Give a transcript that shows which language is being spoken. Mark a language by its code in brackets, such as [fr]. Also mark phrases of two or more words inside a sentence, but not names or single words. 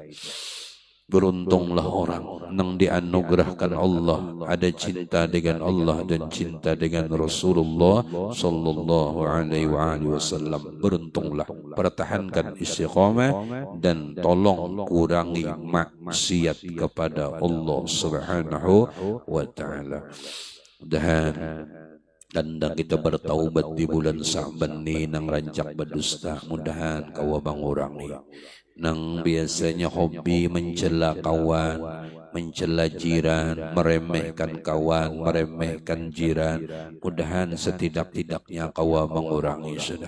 [id] Beruntunglah orang yang dianugerahkan Allah ada cinta dengan Allah dan cinta dengan Rasulullah [ar] صلى الله عليه وسلم. [id] Beruntunglah, pertahankan istiqamah dan tolong kurangi maksiat kepada Allah [ar] سبحانه وتعالى. [bjn] Mudahan kandang kita bertaubat di bulan Sa'ban ni nang rancak berdusta, mudahan kau mengurangi. Nang biasanya hobi mencela kawan, mencela jiran, meremehkan kawan, meremehkan jiran, mudahan setidak-tidaknya kau mengurangi sudah.